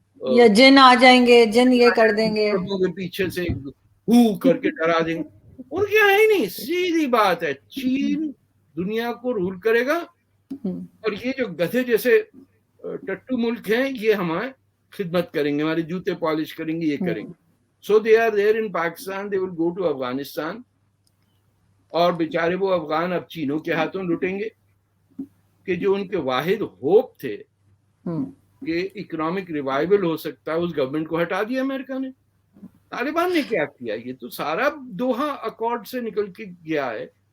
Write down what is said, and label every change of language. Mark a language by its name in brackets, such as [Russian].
[Urdu] یا جن آ جائیں گے، جن یہ کر دیں گے، پیچھے سے ہو کر کے ڈرا دیں گے. ان کے یہاں ہی نہیں. سیدھی بات ہے، چین دنیا کو رول کرے گا اور یہ جو گدھے جیسے ٹٹو ملک ہیں یہ ہمارے خدمت کریں گے، ہمارے جوتے پالش کریں گے، یہ کریں گے. [English] So they are there in Pakistan, they will go to Afghanistan. [Urdu] اور بیچارے وہ افغان اب چینوں کے ہاتھوں لٹیں گے کہ جو ان کے واحد ہوپ تھے کہ اکنامک ریوائول ہو سکتا ہے، اس گورنمنٹ کو ہٹا دیا امریکہ نے. طالبان نے کیا کیا؟ یہ تو سارا دوحہ اکارڈ سے نکل کے گیا ہے.